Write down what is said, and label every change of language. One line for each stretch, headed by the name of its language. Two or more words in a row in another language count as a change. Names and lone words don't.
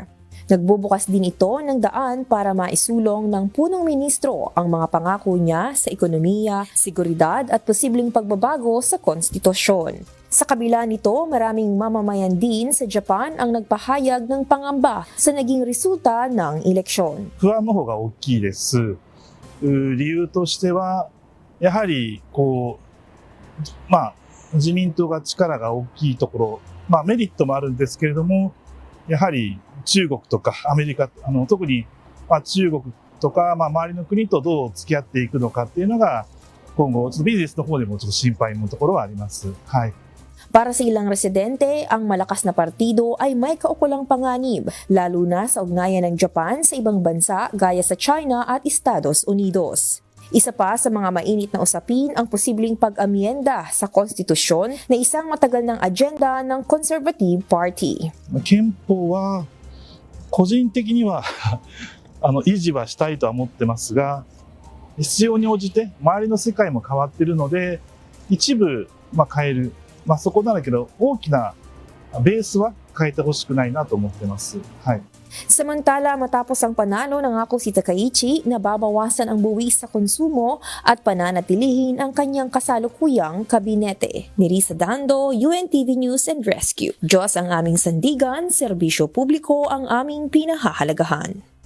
Filipino: Nagbubukas din ito ng daan para maisulong ng punong ministro ang mga pangako niya sa ekonomiya, seguridad at posibleng pagbabago sa konstitusyon. Sa kabila nito, maraming mamamayan din sa Japan ang nagpahayag ng pangamba sa naging resulta ng eleksyon.
Japanese: 不安の方が大きいです。理由としてはやはり自民党が力が大きいところ、メリットもあるんですけれども、やはり中国とかアメリカ、特に中国とか周りの国とどう付き合っていくのかっていうのが今後ビジネスの方でもちょっと心配のところはあります。はい。
Filipino: Para sa ilang residente, ang malakas na partido ay may kaukulang panganib, lalo na sa ugnayan ng Japan sa ibang bansa gaya sa China at Estados Unidos. Isa pa sa mga mainit na usapin ang posibleng pag-amyenda sa konstitusyon na isang matagal ng agenda ng Conservative Party.
Japanese: 憲法は個人的には維持はしたいとは思ってますが、必要に応じて周りの世界も変わっているので一部変える、そこなんだけど大きなベースは変えてほしくないなと思ってます。はい。
Filipino: Samantala, matapos ang panalo, nangako si Takaichi na babawasan ang buwis sa konsumo at pananatilihin ang kanyang kasalukuyang kabinete. Nerissa Dando, UNTV News and Rescue. Diyos ang aming sandigan, serbisyo publiko ang aming pinahahalagahan.